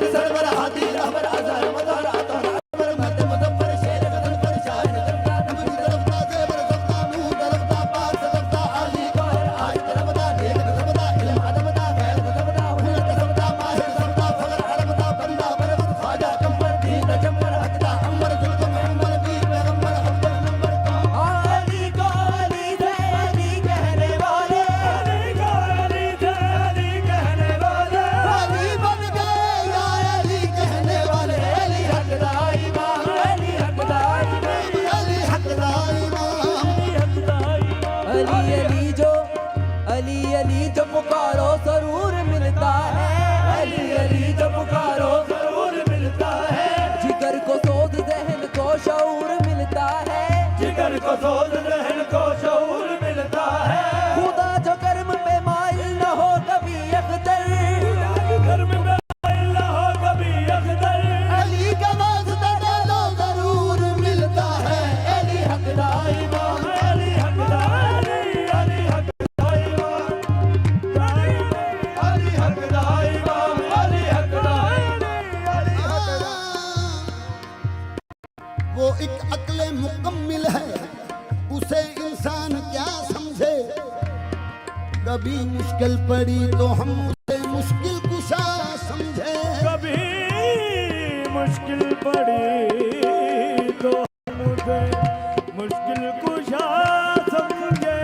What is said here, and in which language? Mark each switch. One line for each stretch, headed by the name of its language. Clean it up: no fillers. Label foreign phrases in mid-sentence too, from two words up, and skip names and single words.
Punjabi: سرور ہادی رہبر اظہر مظہر اطہر اکبر مرد مظفر شیر غضنفر شاہِ نبوی طرفدا زیبر صفتا نور طرفدا پاک صدفتا عالی گوہر آج طرفدا نیک سبدا علم ادبدا غیر سبدا ہنر کسبدا ماہر سبدا فخر عربدا بندہ پرور خواجہ قنبر دین چنبر حقدا امبر زلفِ مویمبر ویر پیغمبر اول نمبر کون
Urdu: علی کو علی تھے علی کہنے والے علی کو علی تھے علی کہنے والے, علی بن گئے یا علی کہنے والے. अली
Punjabi: حقدا امام علی حقدا امام علی حقدا امام.
Urdu: علی علی جو پکارو ضرور ملتا ہے. علی علی جو پکارو ضرور ملتا ہے, جگر کو سوچ ذہن کو شعور ملتا ہے. جگر کو سوچ رہن کو شعور ملتا ہے. خدا جو کرم پے مائل نہ ہو کبھی اختر. گھر میں نہ ہو کبھی اختر, علی کا واسطہ ڈالو ضرور ملتا ہے. अली
Punjabi: حقدا امام علی حقدا علی حقدا امام، علی حقدا امام، علی حقدا علی حقدا.
Urdu: وہ ایک عقلِ مکمل ہے، اسے انسان کیا سمجھے. کبھی مشکل پڑی تو ہم اسے مشکل کشا سمجھے. کبھی مشکل پڑی تو مجھے مشکل کشا سمجھے.